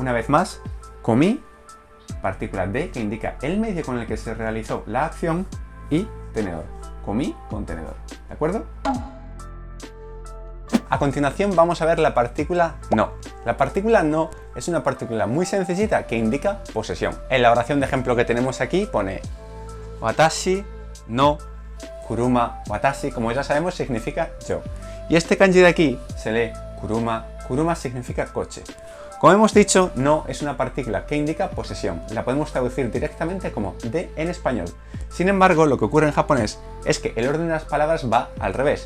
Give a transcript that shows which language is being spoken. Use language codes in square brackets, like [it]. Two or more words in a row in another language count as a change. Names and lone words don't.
[es] Una vez más, comí, partícula de, que indica el medio con el que se realizó la acción, y tenedor. Comí con tenedor. ¿De acuerdo? A continuación vamos a ver la partícula no. La partícula no es una partícula muy sencillita que indica posesión. En la oración de ejemplo que tenemos aquí pone [ja] 私の車. [es] Watashi, como ya sabemos, significa yo. Y este kanji de aquí se lee kuruma. Kuruma significa coche. Como hemos dicho, no es una partícula que indica posesión. La podemos traducir directamente como de en español. Sin embargo, lo que ocurre en japonés es que el orden de las palabras va al revés.